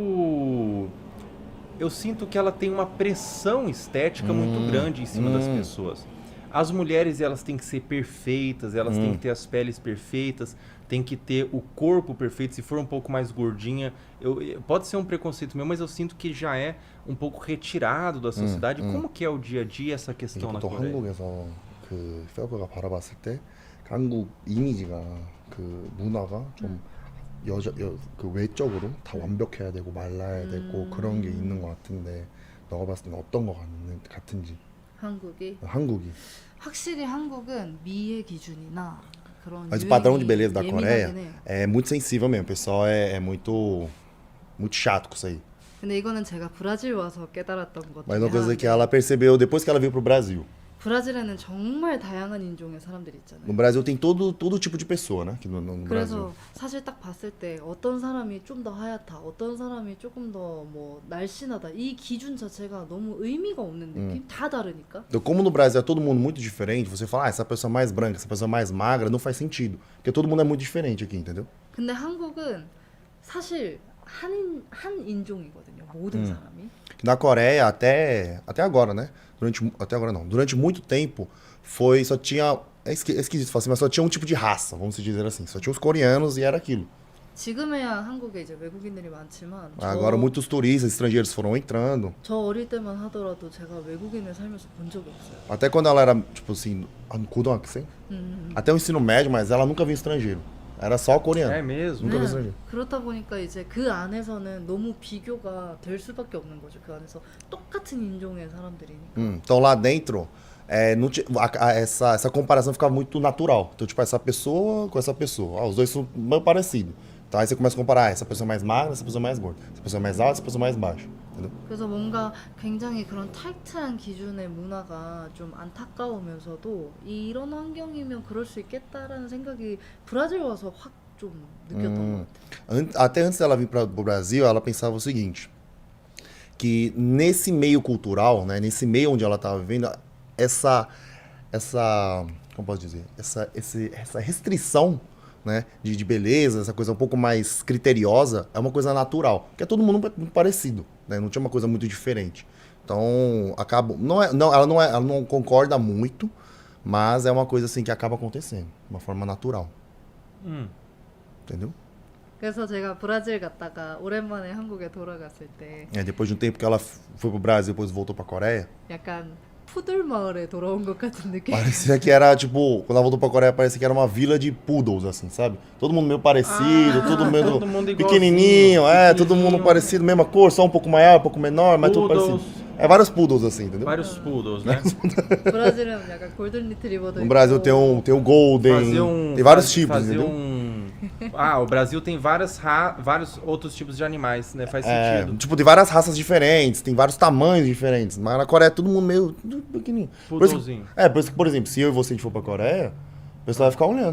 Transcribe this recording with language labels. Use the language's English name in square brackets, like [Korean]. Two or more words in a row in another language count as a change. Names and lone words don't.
[Portuguese] Eu sinto que ela tem uma pressão estética muito grande em cima das pessoas. As mulheres, elas têm que ser perfeitas, elas têm que ter as peles perfeitas, têm que ter o corpo perfeito. Se for um pouco mais gordinha, pode ser um preconceito meu, mas eu sinto que já é um pouco retirado da sociedade. Como que é o dia a dia essa [Korean] 이게 [Portuguese] questão na [Korean] 보통 [Portuguese] Coreia? [Korean] 한국에서 페어가 바라봤을 때 한국 이미지가 문화가 좀 그 외적으로 다 완벽해야 되고 말라야 되고 그런 게 있는 것 같은데 너가 봤을 때는 어떤 거 같은지 한국이 한국이 확실히 한국은 미의 기준이나 그런 [Portuguese] mas o padrão de beleza da [Korean] 유행이 [Portuguese] Coreia [Korean] 예민하긴 해요. [Portuguese] é muito sensível mesmo, o pessoal é muito chato com isso aí. [Korean] 근데 이거는 제가 브라질 와서 깨달았던 것 [Portuguese] Mas [Korean] 중에 [Portuguese] uma coisa que [Korean] 하나인데 [Portuguese] ela percebeu depois que ela veio pro Brasil. [Korean] 브라질에는 정말 다양한 인종의 사람들이 [Portuguese] No [Korean] 있잖아요. [Portuguese] Brasil tem todo tipo de pessoa, né? Aqui no Brasil. [Korean] 그래서 사실 딱 봤을 때 어떤 사람이 좀 더 하얗다, 어떤 사람이 조금 더 뭐 날씬하다, 이 기준 자체가 너무 의미가 없는 느낌? 다 다르니까. [Portuguese] Então, como no Brasil é todo mundo muito diferente, você fala, essa pessoa mais branca, essa pessoa mais magra, não faz sentido. Porque todo mundo é muito diferente aqui, entendeu? [Korean] 근데 한국은 사실 한 인종이거든요. 모든 사람이. [Portuguese] Na Coreia, até agora, né? Até agora não. Durante muito tempo, só tinha. É esquisito falar assim, mas só tinha um tipo de raça, vamos dizer assim. Só tinha os coreanos e era aquilo. [Korean] 지금에야 한국에 이제 외국인들이 많지만 [Portuguese] Agora muitos turistas estrangeiros foram entrando. [Korean] 저 어릴 때만 하더라도 제가 외국인을 살면서 본 적이 없어요. [Portuguese] Até quando ela era, tipo assim, 고등학생. Até o ensino médio, mas ela nunca viu estrangeiro. Era só coreano. É mesmo? Nunca viu [Korean] 네, [Portuguese] estrangeiro. [Korean] 그렇다 보니까 이제 그 안에서는 너무 비교가 될 수밖에 없는 거죠. 그 안에서 똑같은 인종의 사람들이니까. [Portuguese] Então lá dentro, não essa comparação ficava muito natural. Então, tipo, essa pessoa com essa pessoa. Os dois são bem parecidos. Então aí você começa a comparar, essa pessoa mais magra, essa pessoa mais gorda. Essa pessoa mais alta, essa pessoa mais baixa. Entendeu? [Korean] 그래서 뭔가 굉장히 그런 타이트한 기준의 문화가 좀 안타까우면서도 이런 환경이면 그럴 수 있겠다라는 생각이 브라질 와서 확 좀 느꼈던 것 같아요. [Portuguese] Até antes dela vir para o Brasil, ela pensava o seguinte, que nesse meio cultural, né, nesse meio onde ela estava vivendo, como posso dizer, essa restrição, né, de beleza, essa coisa um pouco mais criteriosa, é uma coisa natural, porque é todo mundo muito parecido, né, não tinha uma coisa muito diferente. Então, ela não concorda muito, mas é uma coisa assim que acaba acontecendo, de uma forma natural. Entendeu? [Korean] 그래서 제가 브라질 갔다가 오랜만에 한국에 돌아갔을 때 [Portuguese] Depois de um tempo que ela foi pro Brasil, depois voltou pra Coreia, [Korean] 약간 푸들 마을에 돌아온 것 같은 느낌. [Portuguese] parecia que era, tipo, quando ela voltou pra Coreia, parecia que era uma vila de poodles, assim, sabe? Todo mundo meio parecido, todo todo mundo igualzinho, pequenininho, todo mundo pequenininho. parecido, mesma cor, só um pouco maior, um pouco menor, mas tudo Poodles. parecido. Vários poodles, assim, entendeu? Vários poodles, né? [Korean] 브라질은 약간 골든 리트리버도 [Portuguese] No Brasil tem o Golden, tem vários tipos, fazer entendeu? o Brasil tem vários outros tipos de animais, né? Faz sentido. Tipo, tem várias raças diferentes, tem vários tamanhos diferentes, mas na Coreia é todo mundo meio tudo pequenininho. Por isso, Poodlezinho. por isso que, por exemplo, se eu e você a gente for pra Coreia, o pessoal vai ficar olhando.